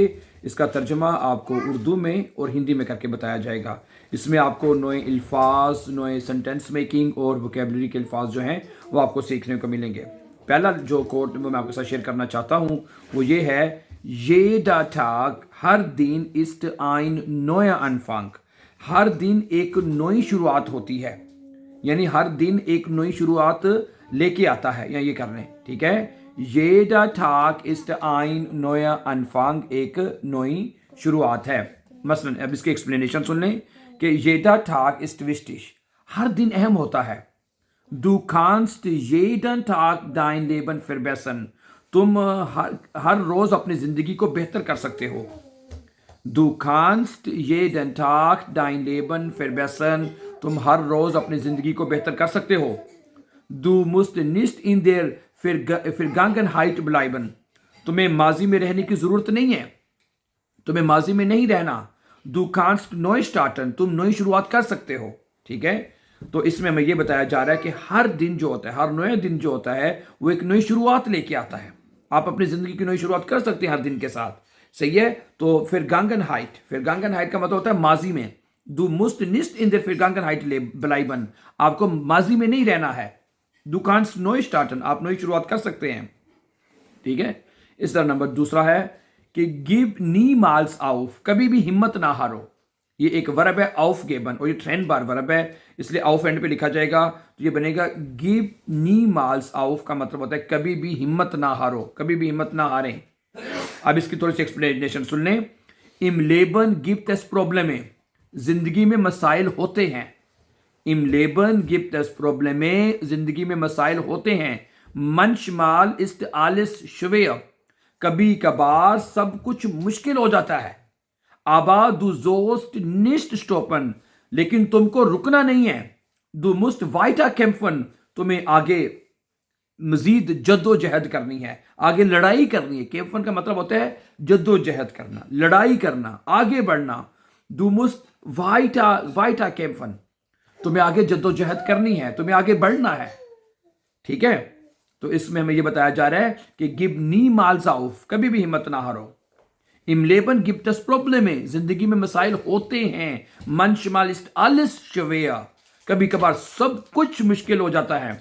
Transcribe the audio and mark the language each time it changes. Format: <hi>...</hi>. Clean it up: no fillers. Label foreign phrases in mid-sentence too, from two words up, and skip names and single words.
<ur>اس کا ترجمہ آپ کو اردو میں اور ہندی میں کر کے بتایا جائے گا. اس میں آپ کو نئے الفاظ، نئے سینٹینس میکنگ اور ووکیبلری کے الفاظ جو ہیں وہ آپ کو سیکھنے کو ملیں گے. پہلا جو کوٹ وہ میں آپ کے ساتھ شیئر کرنا چاہتا ہوں وہ یہ ہے,</ur> <de>Jeder Tag,</de> <ur>ہر دن</ur> <de>ist ein neuer Anfang।</de> <ur>ہر دن ایک نئی شروعات ہوتی ہے، یعنی ہر دن ایک نئی شروعات لے کے آتا ہے، یا یہ کرنے، ٹھیک ہے.</ur> <de>Jeder Tag ist ein neuer Anfang,</de> <ur>ایک نئی شروعات ہے. مثلاً اب اس کے ایکسپلینیشن سن لیں کہ</ur> <de>Jeder Tag ist wichtig,</de> <ur>ہر دن اہم ہوتا ہے.</ur> <de>Du kannst jeden Tag dein Leben verbessern,</de> <ur>تم ہر روز اپنی زندگی کو بہتر کر سکتے ہو.</ur> <de>Du kannst jeden Tag dein Leben verbessern,</de> <ur>تم ہر روز اپنی زندگی کو بہتر کر سکتے ہو.</ur> <de>Du musst nicht in der Vergangenheit bleiben,</de> <ur>تمہیں ماضی میں رہنے کی ضرورت نہیں ہے، تمہیں ماضی میں نہیں رہنا.</ur> <de>Du kannst neu starten,</de> <ur>تم نئی شروعات کر سکتے ہو، ٹھیک ہے. تو اس میں ہمیں یہ بتایا جا رہا ہے کہ ہر دن جو ہوتا ہے، ہر نیا دن جو ہوتا ہے وہ ایک نئی شروعات لے کے آتا ہے. آپ اپنی زندگی کی نئی شروعات کر سکتے ہیں ہر دن کے ساتھ، صحیح ہے. تو Vergangenheit کا مطلب ہوتا ہے ماضی میں.</ur> <de>Du musst nicht in der Vergangenheit bleiben,</de> <ur>آپ کو ماضی میں نہیں رہنا ہے.</ur> <de>Du kannst neu starten,</de> <ur>آپ نئی شروعات کر سکتے ہیں، ٹھیک ہے. اس طرح نمبر دوسرا ہے کہ</ur> <de>Gib niemals auf,</de> <ur>کبھی بھی ہمت نہ ہارو. یہ ایک ورب ہے aufgeben، اور یہ ٹرینڈ بار ورب ہے، اس لیے auf اینڈ پہ لکھا جائے گا، تو یہ بنے گا</ur> <de>gib niemals auf,</de> <ur>کا مطلب ہوتا ہے کبھی بھی ہمت نہ ہارو، کبھی بھی ہمت نہ ہاریں. اب اس کی تھوڑی سی ایکسپلینیشن سن لیں.</ur> <de>Im Leben gibt es Probleme,</de> <ur>زندگی میں مسائل ہوتے ہیں.</ur> <de>Im Leben gibt es Probleme,</de> <ur>زندگی میں مسائل ہوتے ہیں.</ur> <de>Manchmal ist alles schwer,</de> <ur>کبھی کبھار سب کچھ مشکل ہو جاتا ہے.</ur> <de>Aber du sollst nicht stoppen,</de> <ur>لیکن تم کو رکنا نہیں ہے.</ur> <de>Du musst weiter kämpfen,</de> <ur>تمہیں آگے مزید جدوجہد کرنی ہے، آگے لڑائی کرنی ہے. کیمفن کا مطلب ہوتا ہے جدوجہد کرنا، لڑائی کرنا، آگے بڑھنا.</ur> <de>Du musst weiter kämpfen,</de> <ur>تمہیں آگے جدوجہد کرنی ہے، تمہیں آگے بڑھنا ہے، ٹھیک ہے. تو اس میں ہمیں یہ بتایا جا رہا ہے کہ</ur> <de>gib niemals auf,</de> <ur>کبھی بھی ہمت نہ ہارو.</ur> <de>Im Leben gibt es Probleme,</de> <ur>زندگی میں مسائل ہوتے ہیں.</ur> <de>Manchmal ist alles schwer,</de> <ur>کبھی کبھار سب کچھ مشکل ہو جاتا ہے.</ur>